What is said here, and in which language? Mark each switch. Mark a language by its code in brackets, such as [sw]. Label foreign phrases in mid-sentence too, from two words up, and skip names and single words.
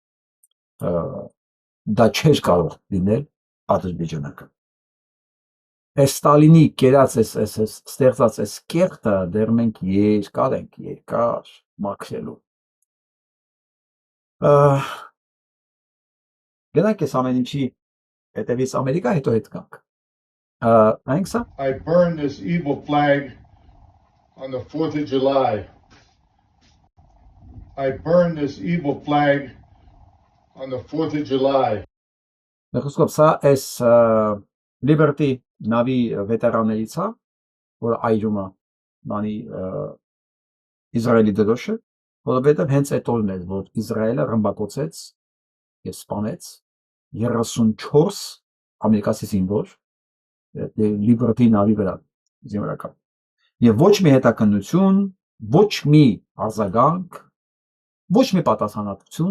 [hy] դա չէր կարող լինել ադրբեջանական։ Այս Ստալինի կերած այս ստեղծած այս կեղտը դեռ մենք երկար մաքրելու։ Գնանք այս ամեն ինչի հետևից Ամերիկա, հետո հետ գանք։ Նայենք սա։ [en] I burned this evil flag on the 4th of July. I burned this evil flag on the 4th of July. [hy] Խոսքով սա այս Liberty նավի վետերաններից է, որ այրում է բանի Իսրայելի դրոշը, որովհետև հենց այդ օրն էր, որ Իսրայելը ռմբակոծեց եւ սպանեց 34 ամերիկացի զինվոր Liberty նավի վրա զինվորական։ Եվ ոչ մի հետաքննություն, ոչ մի արձագանք, ոչ մի պատասխանատվություն,